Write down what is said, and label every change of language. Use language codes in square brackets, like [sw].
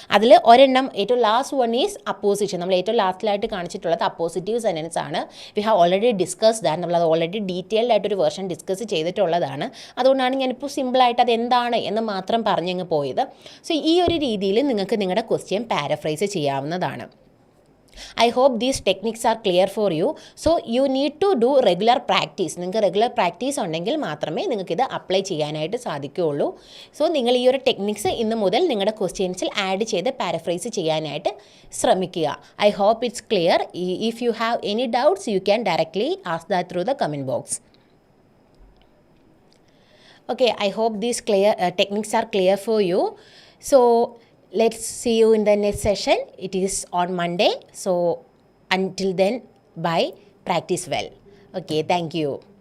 [ml] അതിൽ ഒരെണ്ണം ഏറ്റവും ലാസ്റ്റ് വൺ ഈസ് അപ്പോസിഷൻ. നമ്മൾ ഏറ്റവും ലാസ്റ്റിലായിട്ട് കാണിച്ചിട്ടുള്ളത് അപ്പോസിറ്റീവ് സെൻറ്റൻസ് ആണ്. [en] We have already discuss that. [ml] നമ്മളത് ഓൾറെഡി ഡീറ്റെയിൽഡ് ആയിട്ടൊരു വേർഷൻ ഡിസ്കസ് ചെയ്തിട്ടുള്ളത്. അതുകൊണ്ടാണ് ഞാനിപ്പോൾ സിമ്പിളായിട്ട് അതെന്താണ് എന്ന് മാത്രം പറഞ്ഞങ്ങ് പോയത്. സോ ഈ ഒരു രീതിയിൽ നിങ്ങൾക്ക് നിങ്ങളുടെ ക്വസ്റ്റ്യൻ പാരഫ്രൈസ് ചെയ്യാവുന്നതാണ്. [en] I hope these techniques are clear for you. So you need to do regular practice. [ml] നിങ്ങൾക്ക് റെഗുലർ പ്രാക്ടീസ് ഉണ്ടെങ്കിൽ മാത്രമേ നിങ്ങൾക്കിത് അപ്ലൈ ചെയ്യാനായിട്ട് സാധിക്കുകയുള്ളൂ. സോ നിങ്ങൾ ഈ ഒരു ടെക്നിക്സ് ഇന്ന് മുതൽ നിങ്ങളുടെ ക്വസ്റ്റ്യൻസിൽ ആഡ് ചെയ്ത് പാരഫ്രൈസ് ചെയ്യാനായിട്ട് ശ്രമിക്കുക. [en] I hope it's clear. If you have any doubts, you can directly ask that through the comment box. Okay, I hope these techniques are clear for you. So let's see you in the next session. It is on Monday. So until then, bye. Practice well. Okay, thank you.